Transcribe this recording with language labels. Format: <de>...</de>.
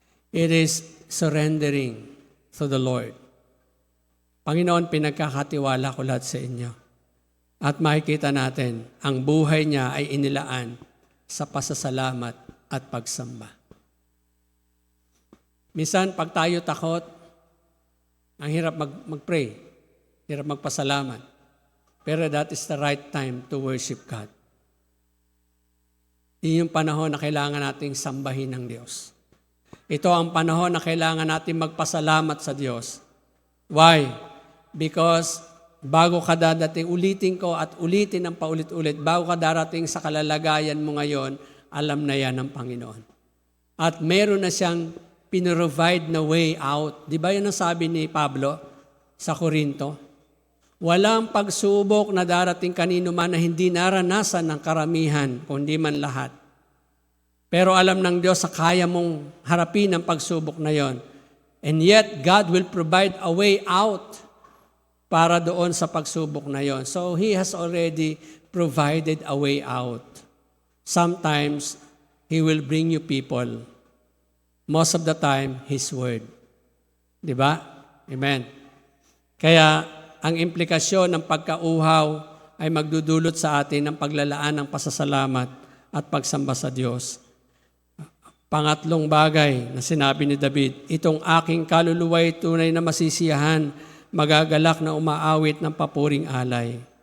<en>It is surrendering to the Lord.</en> <tl>Panginoon, pinagkakatiwala ko lahat sa inyo. At makikita natin, ang buhay niya ay inilaan sa pasasalamat at pagsamba. Minsan, pag tayo takot, ang hirap mag-pray. Hirap magpasalamat.</tl> <en>Pero that is the right time to worship God.</en> <tl>Yun yung panahon na kailangan nating sambahin ng Diyos. Ito ang panahon na kailangan natin magpasalamat sa Diyos.</tl> <en>Why?</en> <tl>Because bago ka dadating, ulitin ko at ulitin ng paulit-ulit, bago ka darating sa kalalagayan mo ngayon, alam na yan ng Panginoon. At meron na siyang pinrovide na</tl> <en>way out.</en> <tl>Di ba yun ang sabi ni Pablo sa Korinto? Walang pagsubok na darating kanino man na hindi naranasan ng karamihan, kundi man lahat. Pero alam ng Diyos sa kaya mong harapin ang pagsubok na yon.</tl> <en>And yet, God will provide a way out</en> <tl>para doon sa pagsubok na yon.</tl> <en>So, He has already provided a way out. Sometimes, He will bring you people. Most of the time, His Word.</en> <tl>Di ba? Amen. Kaya, ang implikasyon ng pagkauhaw ay magdudulot sa atin ng paglalaan ng pasasalamat at pagsamba sa Diyos. Pangatlong bagay na sinabi ni David, itong aking kaluluwa'y tunay na masisiyahan, magagalak na umaawit ng papuring alay.</tl>